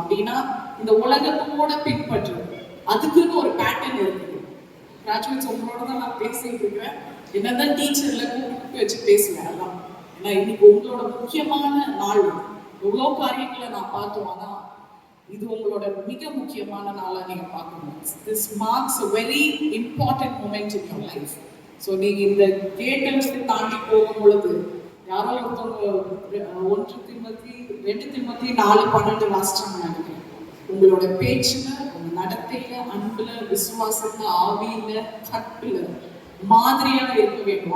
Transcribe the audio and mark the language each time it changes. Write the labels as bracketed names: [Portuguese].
[Tamil] அப்படின்னா இந்த உலகத்தோட பின்பற்றுறது, அதுக்குன்னு ஒரு பேட்டர்ன் இருக்குது. கிராஜுவேட்ஸ் உங்களோட தான் நான் பேசிட்டு இருக்கிறேன். என்னதான் டீச்சர்ல கூப்பிட்டு வச்சு பேசுவேன் எல்லாம். ஏன்னா இன்னைக்கு உங்களோட முக்கியமான நாள். எவ்வளோ காரியங்களை நான் பார்த்தோம், ஆனா இது உங்களோட மிக முக்கியமான நாளா நீங்க பார்க்கணும். [English] This marks a very important moment in your life. [Tamil] So நீங்க இந்த கேட்டை தாண்டி போகும் பொழுது யாரோ ஒருத்தவங்க 1 திமோத்தி 2 திமோத்தி 4:12 வாசிச்சாங்க நினைக்கிறேன். உங்களோட பேச்சுல, உங்க நடத்தையில, அன்புல, விசுவாசத்துல, ஆவியில, கற்புல மாதிரியா இருக்க வேண்டும்.